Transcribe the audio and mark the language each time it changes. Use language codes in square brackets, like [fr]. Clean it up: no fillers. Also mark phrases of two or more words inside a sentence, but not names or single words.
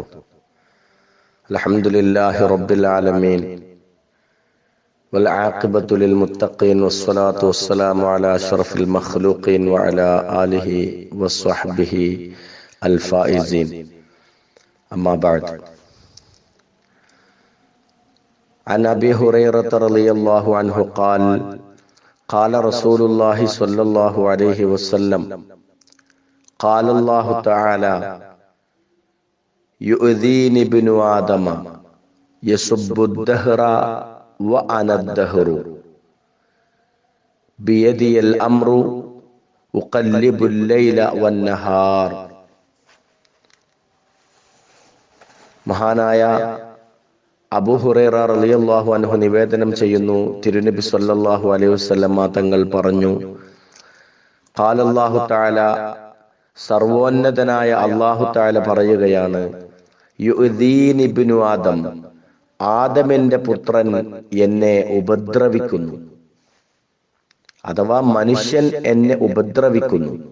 [ar] الحمد لله رب العالمين والعاقبة للمتقين والصلاة والسلام على أشرف المخلوقين وعلى آله وصحبه الفائزين. أما بعد. عن أبي هريرة رضي الله عنه قال قال رسول الله صلى الله عليه وسلم قال الله تعالى يؤذيني ابن آدم يسب الدهر وأنا الدهر بيدي الأمر أقلب الليل والنهار. [ml] മഹാനായ അബൂ ഹുറൈറ [ar] رضي الله عنه [ml] നിവേദനം ചെയ്യുന്നു, തിരുനബി [ar] صلى الله عليه وسلم [ml] തങ്ങൾ പറഞ്ഞു, [ar] قال الله تعالى, [ml] സർവോന്നതനായ [ar] الله تعالى [ml] പറയുകയാണ്, [ar] يؤذيني ابن آدم, [ml] ആദമിന്റെ പുത്രൻ എന്നെ ഉപദ്രവിക്കുന്നു, അഥവാ മനുഷ്യൻ എന്നെ ഉപദ്രവിക്കുന്നു.